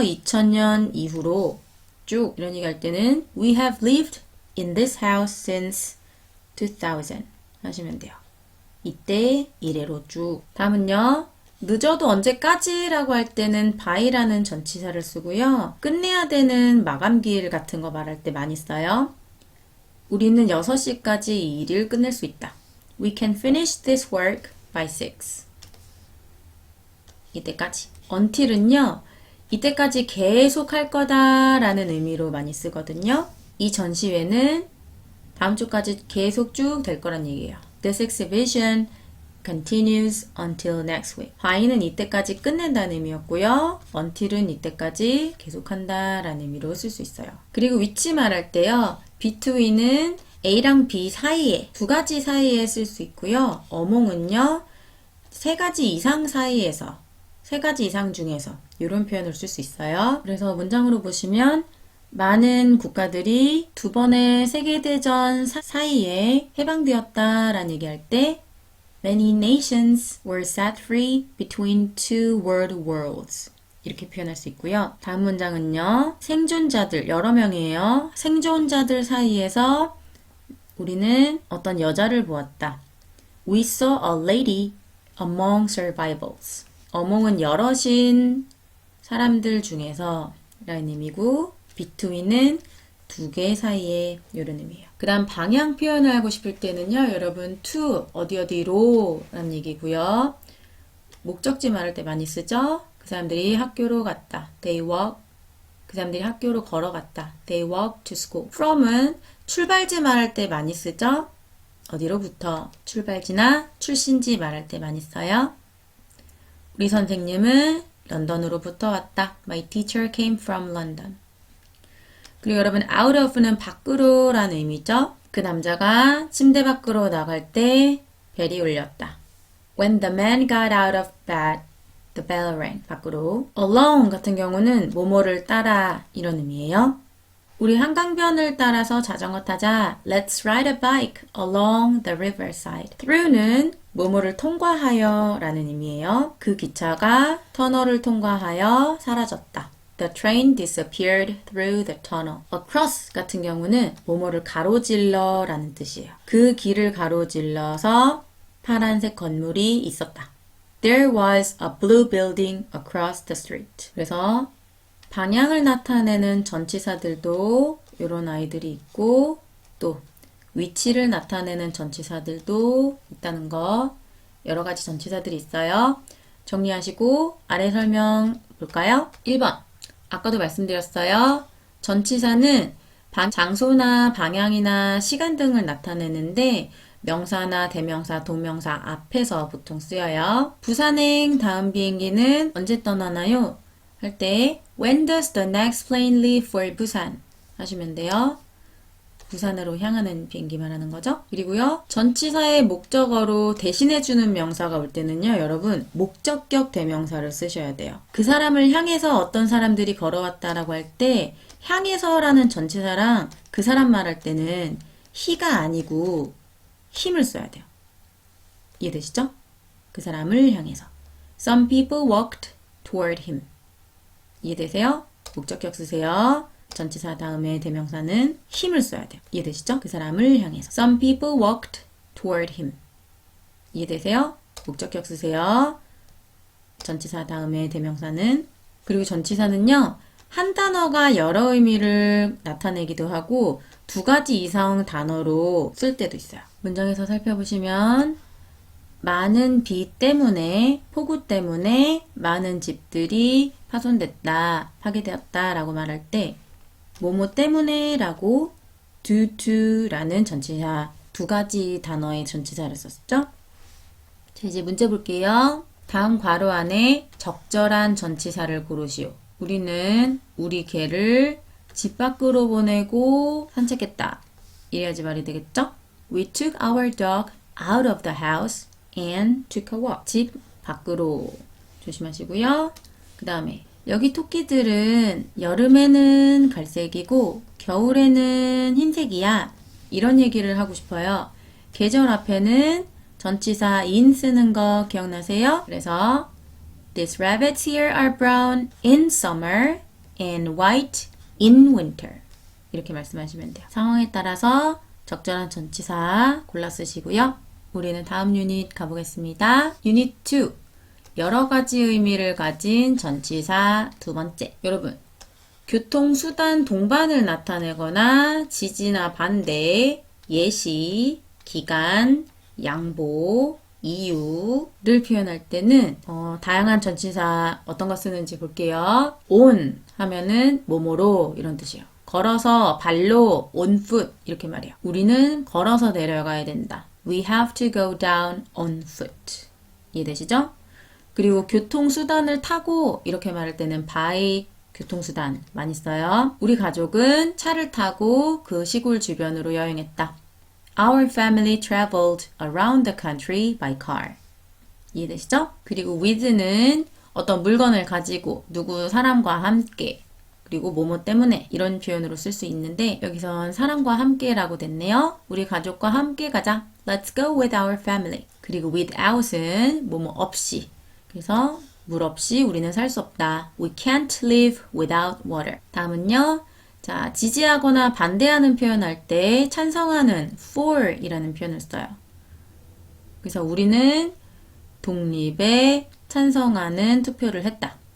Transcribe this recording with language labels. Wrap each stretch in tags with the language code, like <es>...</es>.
<ko>2000년 이후로 쭉 이런 얘기 할 때는</ko> <en>We have lived in this house since 2000</en> <ko>하시면 돼요. 이때 이래로 쭉. 다음은요. 늦어도 언제까지 라고 할 때는 by라는 전치사를 쓰고요. 끝내야 되는 마감기일 같은 거 말할 때 많이 써요. 우리는 6시까지 이 일을 끝낼 수 있다.</ko> <en>We can finish this work by 6.</en> <ko>이때까지. until은요. 이때까지 계속 할 거다 라는 의미로 많이 쓰거든요. 이 전시회는 다음 주까지 계속 쭉 될 거란 얘기예요.</ko> <en>This exhibition continues until next week.</en> <ko>by는 이때까지 끝낸다는 의미였고요. until은 이때까지 계속한다 라는 의미로 쓸 수 있어요. 그리고 위치 말할 때요. between은 A랑 B 사이에, 두 가지 사이에 쓸 수 있고요. among은요. 세 가지 이상 사이에서, 세 가지 이상 중에서 이런 표현을 쓸 수 있어요. 그래서 문장으로 보시면 많은 국가들이 두 번의 세계대전 사이에 해방되었다 라는 얘기할 때</ko> <en>Many nations were set free between two world wars.</en> <ko>이렇게 표현할 수 있고요. 다음 문장은요. 생존자들, 여러 명이에요. 생존자들 사이에서 우리는 어떤 여자를 보았다.</ko> <en>We saw a lady among survivors.</en> <ko>among은 여럿인 사람들 중에서 라는 의미고 between은 두 개 사이에 이런 의미예요. 그 다음 방향 표현을 하고 싶을 때는요. 여러분 to 어디로 라는 얘기고요. 목적지 말할 때 많이 쓰죠. 그 사람들이 학교로 갔다.</ko> <en>They walk.</en> <ko>그 사람들이 학교로 걸어갔다.</ko> <en>They walk to school.</en> <ko>from은 출발지 말할 때 많이 쓰죠. 어디로부터 출발지나 출신지 말할 때 많이 써요. 우리 선생님은 런던으로부터 왔다.</ko> <en>My teacher came from London.</en> <ko>그리고 여러분 out of는 밖으로 라는 의미죠. 그 남자가 침대 밖으로 나갈 때 벨이 울렸다.</ko> <en>When the man got out of bed, the bell rang.</en> <ko>밖으로. along 같은 경우는 뭐뭐를 따라 이런 의미예요. 우리 한강변을 따라서 자전거 타자.</ko> <en>Let's ride a bike along the riverside.</en> <ko>through는 뭐뭐를 통과하여 라는 의미예요. 그 기차가 터널을 통과하여 사라졌다.</ko> <en>The train disappeared through the tunnel.</en> <ko>Across 같은 경우는 뭐뭐를 가로질러 라는 뜻이에요. 그 길을 가로질러서 파란색 건물이 있었다.</ko> <en>There was a blue building across the street.</en> <ko>그래서 방향을 나타내는 전치사들도 이런 아이들이 있고 또 위치를 나타내는 전치사들도 있다는 거. 여러 가지 전치사들이 있어요. 정리하시고 아래 설명 볼까요? 1번. 아까도 말씀드렸어요. 전치사는 장소나 방향이나 시간 등을 나타내는데 명사나 대명사, 동명사 앞에서 보통 쓰여요. 부산행 다음 비행기는 언제 떠나나요? 할 때</ko> <en>When does the next plane leave for 부산?</en> <ko>하시면 돼요. 부산으로 향하는 비행기 말하는 거죠. 그리고요. 전치사의 목적어로 대신해주는 명사가 올 때는요. 여러분 목적격 대명사를 쓰셔야 돼요. 그 사람을 향해서 어떤 사람들이 걸어왔다라고 할 때 향해서라는 전치사랑 그 사람 말할 때는 he가 아니고 힘을 써야 돼요. 이해되시죠? 그 사람을 향해서.</ko> <en>Some people walked toward him.</en> <ko>이해되세요? 목적격 쓰세요. 전치사 다음에 대명사는 힘을 써야 돼요. 이해되시죠? 그 사람을 향해서.</ko> <en>Some people walked toward him.</en> <ko>이해되세요? 목적격 쓰세요. 전치사 다음에 대명사는. 그리고 전치사는요. 한 단어가 여러 의미를 나타내기도 하고 두 가지 이상 단어로 쓸 때도 있어요. 문장에서 살펴보시면 많은 비 때문에, 폭우 때문에 많은 집들이 파손됐다, 파괴되었다 라고 말할 때 뭐뭐 때문에 라고 due to 라는 전치사 두 가지 단어의 전치사를 썼죠. 자, 이제 문제 볼게요. 다음 괄호 안에 적절한 전치사를 고르시오. 우리는 우리 개를 집 밖으로 보내고 산책했다. 이래야지 말이 되겠죠?</ko> <en>We took our dog out of the house and took a walk.</en> <ko>집 밖으로 조심하시고요. 그 다음에 여기 토끼들은 여름에는 갈색이고 겨울에는 흰색이야. 이런 얘기를 하고 싶어요. 계절 앞에는 전치사 in 쓰는 거 기억나세요? 그래서</ko> <en>These rabbits here are brown in summer and white in winter.</en> <ko>이렇게 말씀하시면 돼요. 상황에 따라서 적절한 전치사 골라 쓰시고요. 우리는 다음 유닛 가보겠습니다. 유닛 2. 여러 가지 의미를 가진 전치사 두 번째. 여러분, 교통수단 동반을 나타내거나 지지나 반대, 예시, 기간, 양보, 이유를 표현할 때는 다양한 전치사 어떤 거 쓰는지 볼게요. on 하면은 뭐뭐로 이런 뜻이에요. 걸어서 발로 on foot 이렇게 말해요. 우리는 걸어서 내려가야 된다.</ko> <en>We have to go down on foot.</en> <ko>이해되시죠? 그리고 교통수단을 타고 이렇게 말할 때는 by 교통수단 많이 써요. 우리 가족은 차를 타고 그 시골 주변으로 여행했다.</ko> <en>Our family traveled around the country by car.</en> <ko>이해되시죠? 그리고 with는 어떤 물건을 가지고 누구 사람과 함께 그리고 뭐뭐 때문에 이런 표현으로 쓸 수 있는데 여기선 사람과 함께라고 됐네요. 우리 가족과 함께 가자.</ko> <en>Let's go with our family.</en> <ko>그리고 without은 뭐뭐 없이. 그래서 물 없이 우리는 살 수 없다.</ko> <en>We can't live without water.</en> <ko>다음은요. 자, 지지하거나 반대하는 표현할 때 찬성하는 for 이라는 표현을 써요. 그래서 우리는 독립에 찬성하는 투표를 했다.</ko>